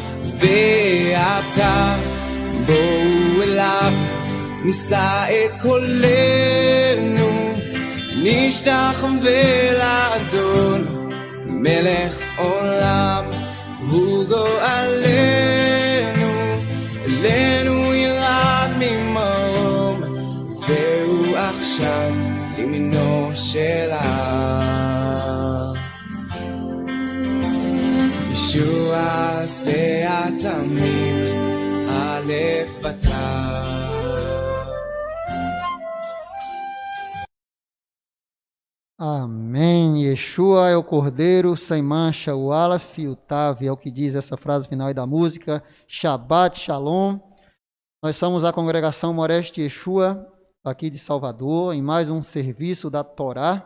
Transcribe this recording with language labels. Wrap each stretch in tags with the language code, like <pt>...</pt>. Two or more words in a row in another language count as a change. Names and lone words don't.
<he>ועתה בואו אליו, נישא את קולנו, נשתחווה לאדון, מלך עולם הוא גואלנו, אלינו ירד ממרום, והוא עכשיו ימינו של האב. ישוע עשה התמים, א' בתא.</he> <pt>Amém. Yeshua é o Cordeiro sem mancha, o Aleph e o Tav, é o que diz essa frase final aí da música.</pt> <he>שבת שלום.</he> <pt>Nós somos a congregação Moreste Yeshua, aqui de Salvador, em mais um serviço da Torá.</pt>